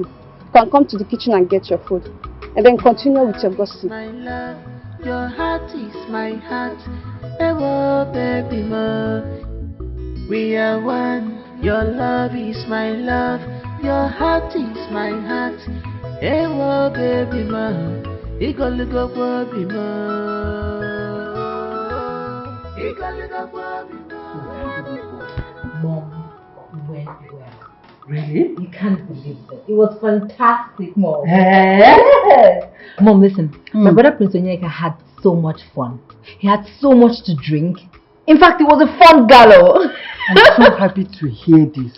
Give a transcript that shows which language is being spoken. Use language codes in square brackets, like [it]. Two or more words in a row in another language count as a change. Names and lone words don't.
[en] You can come to the kitchen and get your food. And then continue with your gossip. My love, your heart is my heart. [yo] Ewo baby mo. [en] We are one. Your love is my love. Your heart is my heart. [yo] Ewo baby mo. Igoligo baby mo. Igoligo baby mo. [en] Mom went well. Really? You can't believe it. It was fantastic, Mom. Yes. Mom, listen. My brother Prince Onyeka had so much fun. He had so much to drink. In fact, it was a fun gala. I'm so happy to hear this.